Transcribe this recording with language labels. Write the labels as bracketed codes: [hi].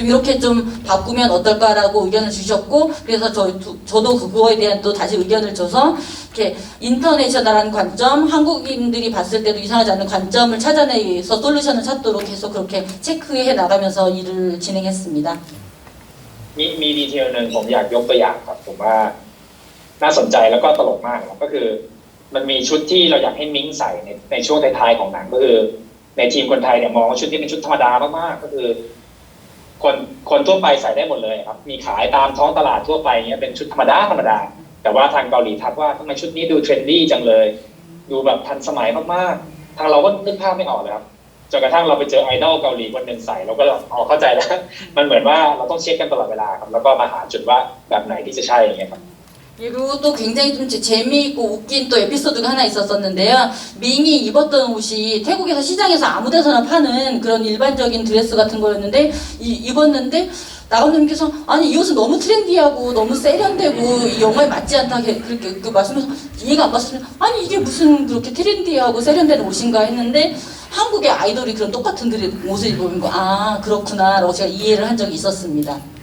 [ko] 좀 이렇게 좀 바꾸면 어떨까라고 의견을 주셨고, 그래서 저도 그거에 대한 또 다시 의견을 줘서 이렇게 인터내셔널한 관점, 한국인들이 봤을 때도 이상하지 않는 관점을 찾아내서 솔루션을 찾도록 계속 그렇게 체크해 나가면서 일을 진행했습니다. [th] มีดีเทลหนึ่งผมอยากยกตัวอย่างครับผมว่าน่าสนใจแล้วก็ตลกมากครับก็คือมันมีชุดที่เราอยากให้มิ้งใส่ในช่วงท้ายๆของหนังก็คือในทีมคนไทยเนี่ยมองว่าชุดที่เป็นชุดธรรมดามากๆก็คือ คนทั่วไปใส่ได้หมดเลยครับมีขายตามท้องตลาดทั่วไปเงี้ยเป็นชุดธรรมดาแต่ว่าทางเกาหลีทักว่าทำไมชุดนี้ดูเทรนดี้จังเลยดูแบบทันสมัยมากๆทางเราก็นึกภาพไม่ออกเลยครับจนกระทั่งเราไปเจอไอดอลเกาหลีคนหนึ่งใส่เราก็เข้าใจแล้วมันเหมือนว่าเราต้องเช็คกันตลอดเวลาครับแล้วก็มาหาจุดว่าแบบไหนที่จะใช่อย่างเงี้ยครับ [ko] 그리고 또 굉장히 좀 재미있고 웃긴 또 에피소드가 하나 있었었는데요. 밍이 입었던 옷이 태국에서 시장에서 아무 데서나 파는 그런 일반적인 드레스 같은 거였는데 입었는데 나감독님께서 아니 이 옷은 너무 트렌디하고 너무 세련되고 이 영화에 맞지 않다 그렇게 말씀해서 이해가 안 갔으면 아니 이게 무슨 그렇게 트렌디하고 세련된 옷인가 했는데 한국의 아이돌이 그런 똑같은 옷을 입으면 그렇구나 라고 제가 이해를 한 적이 있었습니다.